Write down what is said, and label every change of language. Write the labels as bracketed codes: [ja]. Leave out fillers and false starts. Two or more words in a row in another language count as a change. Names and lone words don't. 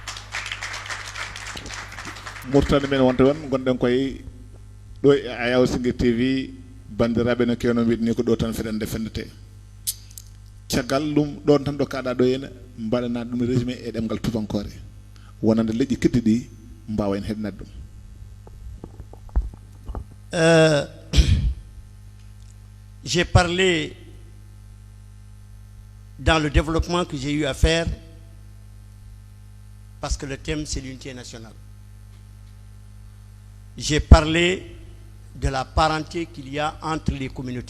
[ff] Mauritanie men wonta won gonɗen koye ɗo e Ayaw Singir TV bandiraɓe no kewno mbiɗni ko ɗo tan feɗende fendete caggal ɗum ɗon tan ɗo kaɗa ɗo henna mbaɗana ɗum résumé e ɗemgal tubankore wonande leƴƴi keddi ɗi mbawa en heɗnade ɗum [fr] j'ai parlé dans le développement que j'ai eu à faire parce que le thème c'est l'unité nationale. J'ai parlé de la parenté qu'il y a entre les communautés.